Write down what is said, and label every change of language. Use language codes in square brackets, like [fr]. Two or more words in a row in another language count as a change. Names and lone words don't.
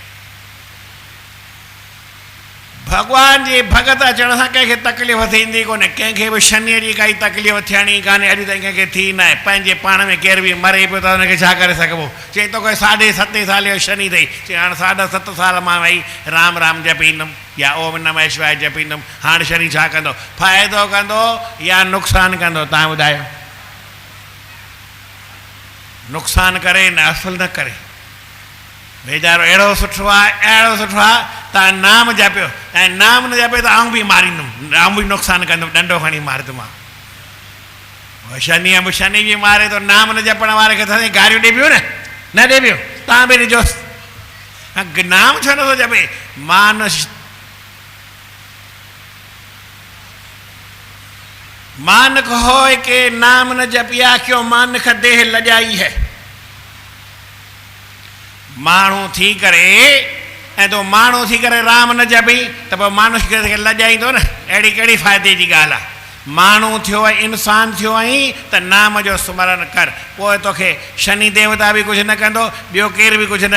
[sd] भॻवान जी भॻत अचण सां कंहिंखे तकलीफ़ थींदी कोन्हे कंहिंखे बि शनीअ जी काई तकलीफ़ थियणी कान्हे अॼु ताईं कंहिंखे थी न आहे पंहिंजे पाण में केर बि मरे पियो त हुनखे छा करे सघिबो चई तो कोई 7.5 साल जो शनि अथई चई हाणे 7.5 साल मां वई राम राम जपींदुमि या [sa] ओम नमः शिवाय [sd] जपींदुमि हाणे शनि छा कंदो फ़ाइदो कंदो या नुक़सानु कंदो तव्हां ॿुधायो नुक़सानु करे न असुल न करे वेचारो अहिड़ो सुठो आहे तव्हां नाम जपियो ऐं नाम न जपियो त आऊं बि मारींदुमि आऊं बि नुक़सानु कंदुमि डंडो खणी मारंदुमि शनि बि मारे थो नाम न जपण वारे खे त गारियूं ॾे पियो न ॾे पियो तव्हां बि ॾिजोसि नाम छो नथो जपे [hi] मानक होय के नाम न जपिया क्यों मानक देह लजाई है [sd] माण्हू थी करे ऐं तो माण्हू थी करे राम न जपी त पोइ मानुष खे लॼाईंदो न अहिड़ी कहिड़ी फ़ाइदे जी ॻाल्हि आहे माण्हू थियो आहे इंसान थियो आहीं त नाम जो स्मरण कर पोइ तोखे शनि देवता बि कुझु न कंदो ॿियो केर बि कुझु न